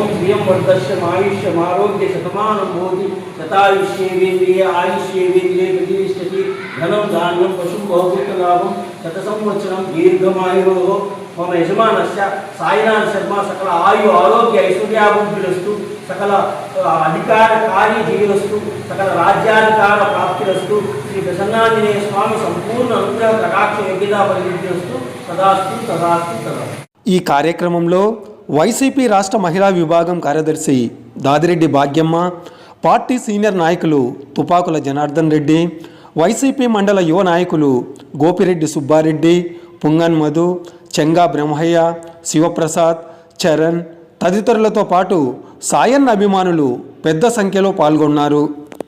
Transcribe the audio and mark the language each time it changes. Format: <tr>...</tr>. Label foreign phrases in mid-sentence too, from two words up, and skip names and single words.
<sa>श्रियं वर्धस्यमायुष्यमारोग्य शतमानं भवति शतायुष्येवेन्द्रिये आयुष्येवेन्द्रिये प्रतिष्ठति धनं धान्यं पशुं बहुभूतलाभं शतसंवत्सरं दीर्घमायुः मम यजमानस्य साईनाथ शर्मा सकल आयु आरोग्य ऐश्वर्याभिवृद्धिरस्तु सकल अधिकार कार्य जीवस्तु सकल राज्याधिकार प्राप्तिरस्तु श्री प्रसन्नांजनेय स्वामी संपूर्ण अनुग्रह कटाक्ष योग्यता परिवृद्धिरस्तु तदास्तु तदास्तु तदा.</sa> <te>ఈ కార్యక్రమంలో వైసీపీ రాష్ట్ర మహిళా విభాగం కార్యదర్శి దాదిరెడ్డి భాగ్యమ్మ, పార్టీ సీనియర్ నాయకులు తుపాకుల జనార్దన్ రెడ్డి, వైసీపీ మండల యువ నాయకులు గోపిరెడ్డి సుబ్బారెడ్డి, పుంగన్ మధు, చెంగా బ్రహ్మయ్య, శివప్రసాద్, చరణ్ తదితరులతో పాటు సాయన్న అభిమానులు పెద్ద సంఖ్యలో పాల్గొన్నారు.</te>